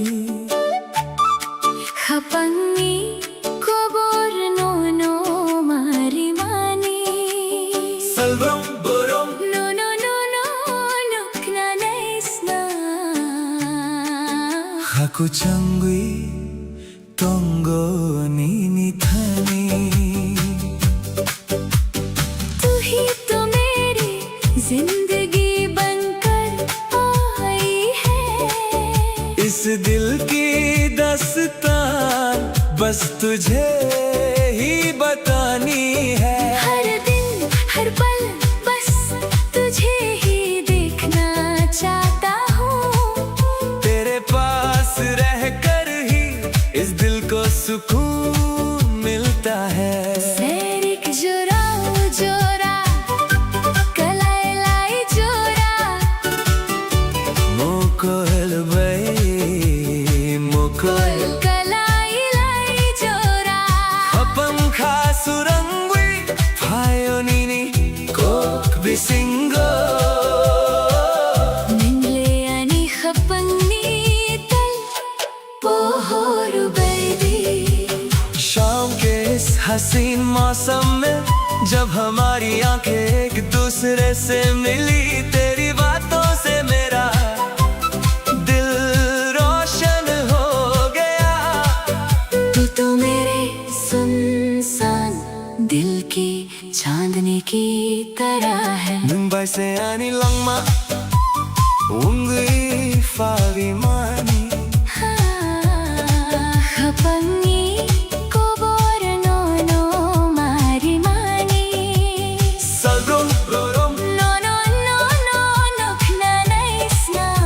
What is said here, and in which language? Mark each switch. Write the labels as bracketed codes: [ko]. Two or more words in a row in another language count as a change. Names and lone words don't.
[trp] Hapangi kobor no marimani Salvam borom No knanesna Haku changwi tongo nini thani [hi] तू ही तो मेरी जिंदगी बनकर आई है इस दिल की दास्तान बस तुझे ही बतानी है हर दिन हर पल बस तुझे ही देखना चाहता हूँ तेरे पास रहकर ही इस दिल को सुकून मिलता है [trp] Serik jora kalai lai jora Mokol bay mokol kalai lai jora Apam khasurangwi phaionini kok bisingo Ningle ani khapangni tal pohoru baby [hi] शाम के इस हसीन मौसम में जब हमारी आंखें एक दूसरे से मिली तेरी बातों से मेरा दिल रोशन हो गया तू तो मेरे सुनसान दिल की चांदनी की तरह है [trp] मुंबई से आनी लंगमा ungwi fawi mani Hapangi kobor no marimani Salrom borom No knanesna